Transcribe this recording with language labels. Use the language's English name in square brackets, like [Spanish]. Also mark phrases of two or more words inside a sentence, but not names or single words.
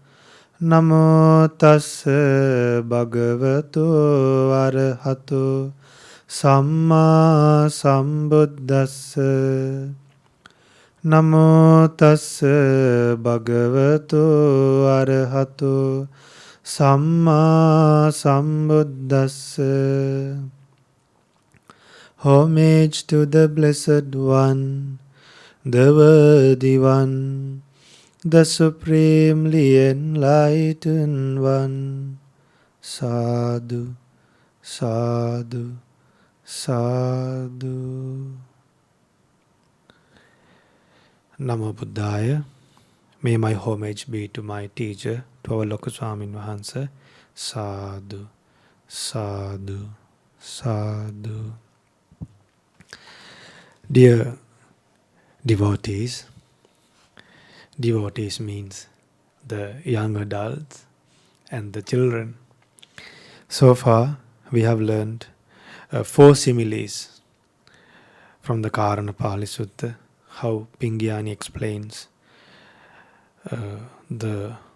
[Pali] Namo tassa bhagavato arahato samma sambuddhassa. Namo tassa bhagavato arahato samma sambuddhassa. [English] Homage to the Blessed One, the Worthy One, the Supremely Enlightened One. [Pali] Sadhu, sadhu, sadhu. Namo Buddhaya. [English] May my homage be to my teacher, to our Lokaswamin Vahansa. [Pali] Sadhu, sadhu, sadhu. [English] Dear devotees means the young adults and the children. So far, we have learned 4 similes from the Karanapali Sutta, how Pingiyani explains the